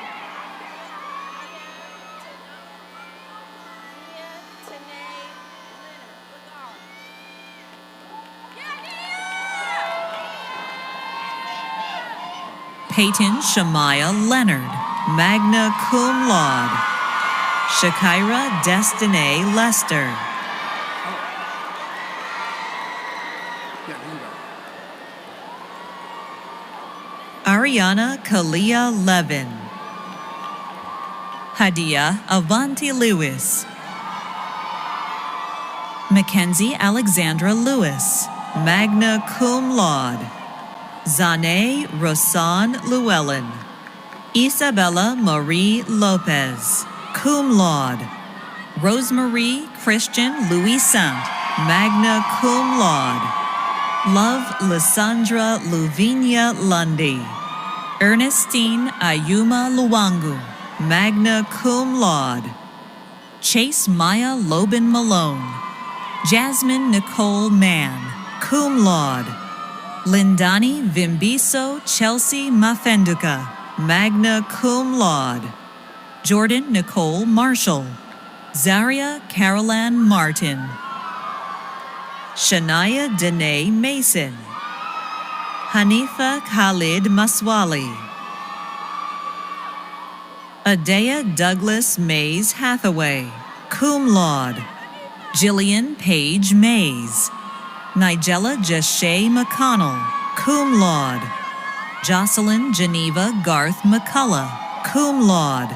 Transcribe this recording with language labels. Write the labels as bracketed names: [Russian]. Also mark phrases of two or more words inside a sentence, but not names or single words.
[English] Peyton Shamaya Leonard, [Latin] magna cum laude. [English] Shakira Destiny Lester. Ariana Kalia Levin. Hadia Avanti Lewis. Mackenzie Alexandra Lewis, [Latin] magna cum laude. [English] Zane Rosan Llewellyn. Isabella Marie Lopez, [Latin] cum laude. [English] Rosemarie Christian Louis-Saint, [Latin] magna cum laude. [English] Love Lysandra Luvinia Lundy. Ernestine Ayuma Luwangu, [Latin] magna cum laude. [English] Chase Maya Lobin Malone. Jasmine Nicole Mann, [Latin] cum laude. [English] Lindani Vimbiso Chelsea Mafenduka, [Latin] magna cum laude. [English] Jordan Nicole Marshall. Zaria Caroline Martin. Shania Danae Mason. Hanifa Khalid Maswali. Adea Douglas Mays Hathaway, [Latin] cum laude. [English] Jillian Page Mays. Nigella Jashay McConnell, [Latin] cum laude. [English] Jocelyn Geneva Garth McCullough, [Latin] cum laude.